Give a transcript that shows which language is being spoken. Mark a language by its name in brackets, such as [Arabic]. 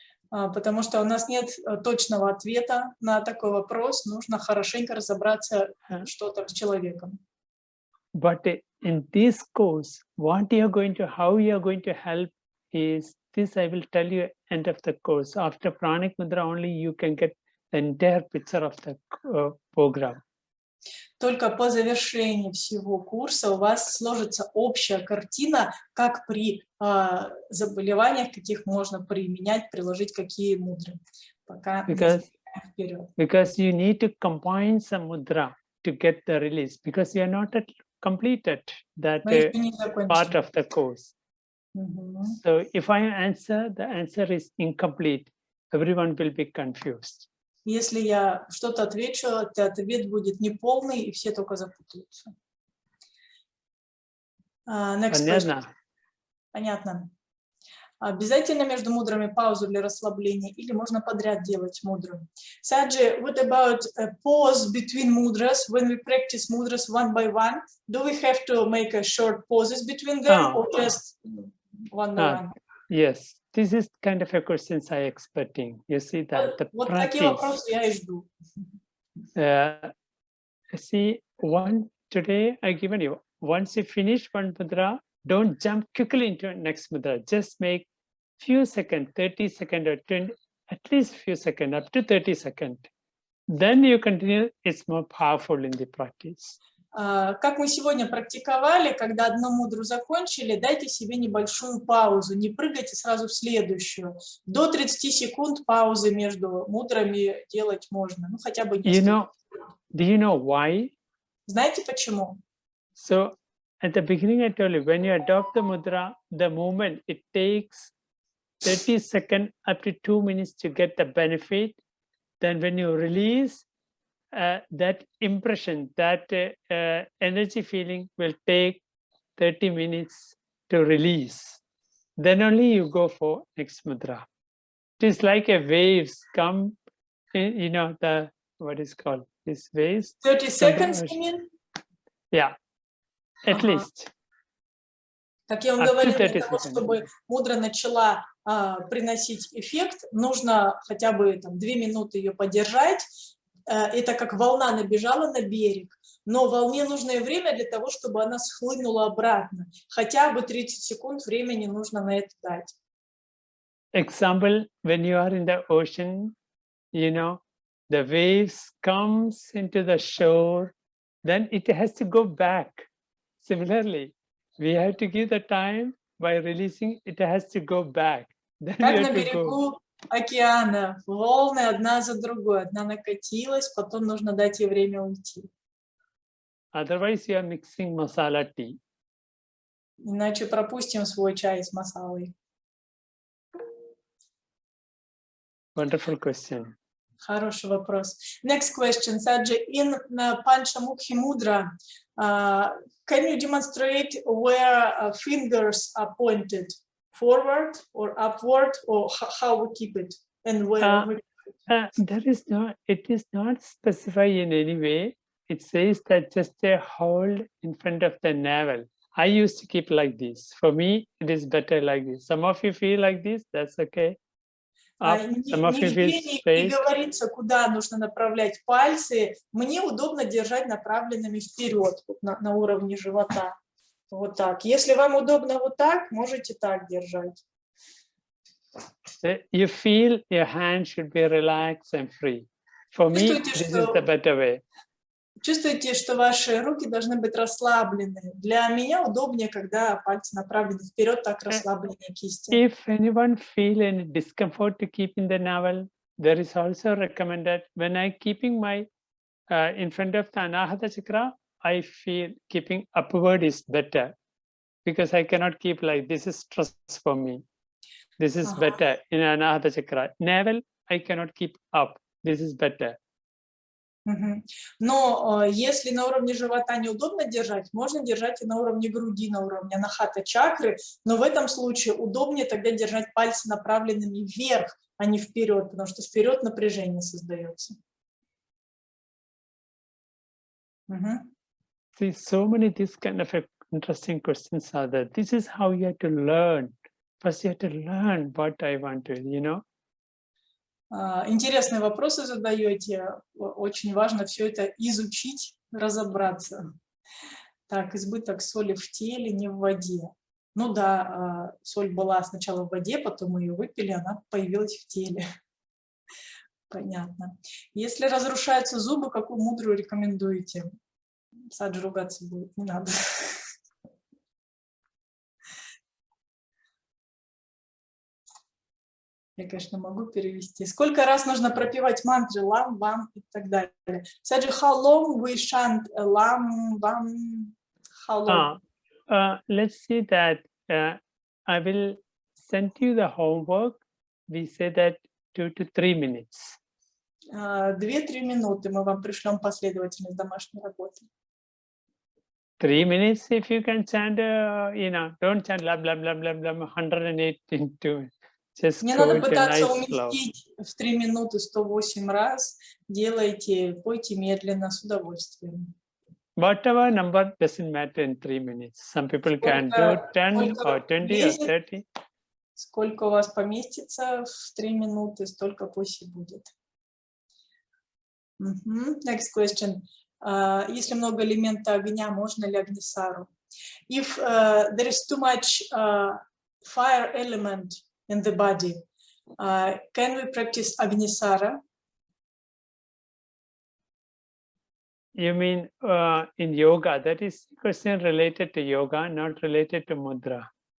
[Russian] Потому что у нас нет точного ответа на такой вопрос. Нужно хорошенько разобраться, что там с человеком. [English] But in this course, what you are going to, how you are going to help is this. I will tell you end of the course. After Pranic Mudra only, you can get the entire picture of the program. [Russian] Только по завершении всего курса у вас сложится общая картина, как при заболеваниях, каких можно применять, приложить какие мудры. Пока [English] because you need to combine some mudra to get the release, because you are not completed that part of the course. So if I answer, the answer is incomplete. Everyone will be confused. [Russian] Если я что-то отвечу, то ответ будет неполный, и все только запутаются. [English] Next question. [Russian] Понятно. Обязательно между мудрами паузу для расслабления или можно подряд делать мудру? [English] Саджи, what about a pause between mudras? When we practice mudras one by one, do we have to make a short pauses between them or just one by one? Yes. This is kind of a question I expecting. You see that the [Russian] вот [English] practice. [Russian] Такие вопросы я и жду. [English] See, today I given you. Once you finish one mudra, don't jump quickly into next mudra. Just make few seconds, 30 seconds or 20, at least few seconds, up to 30 seconds. Then you continue. It's more powerful in the practice. [Russian] Как мы сегодня практиковали, когда одну мудру закончили, дайте себе небольшую паузу, не прыгайте сразу в следующую. До 30 секунд паузы между мудрами делать можно, ну хотя бы несколько. [English] Do you know why? [Russian] Знаете почему? [English] So at the beginning I told you, when you adopt the mudra, the movement, it takes 30 seconds up to 2 minutes to get the benefit. Then when you release, that impression, that energy feeling will take 30 minutes to release. then only you go for next mudra. It is like a waves come in, you know, the, what is called, these waves. 30 seconds, you mean? Yeah, at least. [Russian] Как я вам говорил, для того, чтобы мудра начала приносить эффект, нужно хотя бы там, 2 минуты ее подержать. Это как волна набежала на берег, но волне нужно и время для того, чтобы она схлынула обратно. Хотя бы 30 секунд времени нужно на это дать. [English] Example, when you are in the ocean, you know, the waves comes into the shore, then it has to go back. Similarly, we have to give the time by releasing, it has to go back. Then [Russian] Как [English] we [Russian] на [English] have to [Russian] берегу [English] go. [Russian] океана, волны одна за другой, одна накатилась, потом нужно дать ей время уйти. [English] Otherwise, you are mixing masala tea. [Russian] Иначе пропустим свой чай с масалой. [English] Wonderful question. [Russian] Хороший вопрос. [English] Next question, Саджи. In Панча Мукхи Мудра, can you demonstrate where fingers are pointed? Forward or upward, or how we keep it? And where? There is no, it is not specified in any way. It says that just a hold in front of the navel. I used to keep like this. For me, it is better like this. Some of you feel like this, that's okay. [Russian] Не говорится, куда нужно направлять пальцы. Мне удобно держать направленными вперед, вот на уровне живота. Вот так. Если вам удобно вот так, можете так держать. [English] You feel your hand should be relaxed and free. For me, this is the better way. [Russian] Чувствуете, что ваши руки должны быть расслаблены. Для меня удобнее, когда пальцы направлены вперед, так расслабленные кисти. [English] If anyone feel any discomfort to keep in the navel, there is also recommended when I keeping my in front of the Anahata chakra, I feel keeping upward is better because I cannot keep like this is stress for me. This is better in Anahata chakra. Navel, I cannot keep up. This is better. [Russian] Но если на уровне живота неудобно держать, можно держать и на уровне груди, на уровне анахата чакры, но в этом случае удобнее тогда держать пальцы направленными вверх, а не вперед, потому что вперед напряжение создается. [English] See, so many these kind of interesting questions are there. This is how you have to learn. First you have to learn what I want to, you know. [Russian] Интересные вопросы задаете. Очень важно все это изучить, разобраться. Так, избыток соли в теле, не в воде. Ну да, соль была сначала в воде, потом мы ее выпили, она появилась в теле. Понятно. Если разрушаются зубы, какую мудру рекомендуете? Саджи ругаться будет, не надо. Я, конечно, могу перевести. Сколько раз нужно пропевать мантры лам, вам и так далее? [English] Саджи, how long we chant лам, вам, how long? Let's see that I will send you the homework. We say that 2 to 3 minutes. [Russian] 2-3 минуты мы вам пришлем последовательность домашней работы. [English] 3 minutes if you can chant, you know, don't chant blah, blah, blah, blah, blah, 108 into. [Russian] Не надо пытаться уместить в 3 минуты 108 раз. Делайте, пойте медленно, с удовольствием. [English] Whatever number doesn't matter in 3 minutes. Some people can do 10 or 20 or 30. [Russian] Сколько у вас поместится в 3 минуты, столько пусть и будет. [English] Next question. [Russian] Если много элемента огня, можно ли агнисару? [English] If there is too much fire element in the body, can we practice agnisara? You mean in yoga? That is question related to yoga, not related to mudra.